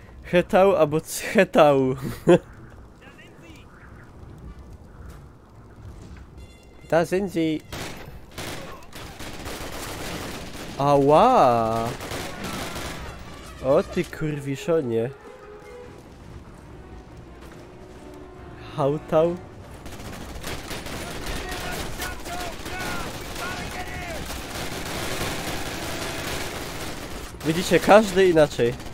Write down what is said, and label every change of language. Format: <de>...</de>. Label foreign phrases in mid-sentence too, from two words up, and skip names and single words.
<pl>Hetał albo chetał.</pl> <de>Da sind sie.</de> <pl>Ała! O ty kurwiszonie. Hautał. Widzicie, każdy inaczej.</pl>